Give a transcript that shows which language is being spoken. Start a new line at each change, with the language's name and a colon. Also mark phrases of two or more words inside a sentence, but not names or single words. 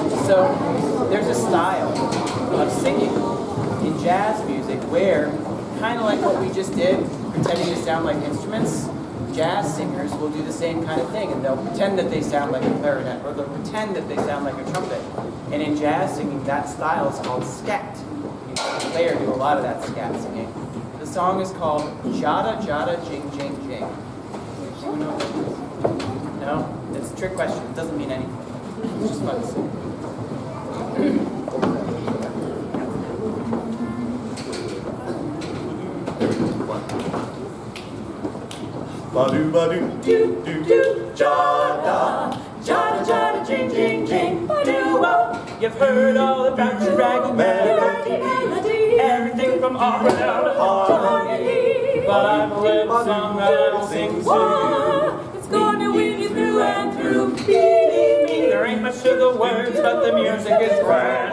English: So there's a style of singing in jazz music where, kind of like what we just did, pretending to sound like instruments, jazz singers will do the same kind of thing, and they'll pretend that they sound like a clarinet, or they'll pretend that they sound like a trumpet. And in jazz singing, that style is called scat. You see the player do a lot of that scat singing. The song is called Jada Jada Jing Jing Jing. Anyone know what that is? No? It's a trick question. It doesn't mean anything. It's just fun to sing. Ba-do ba-do do do do. Jada Jada, jada, jing, jing, jing, ba-doo-wop. You've heard all about your raggy melody, everything from opera to harmony. But I've a little song that I'll sing to. It's gonna win you through and through. There ain't much to the words, but the music is grand.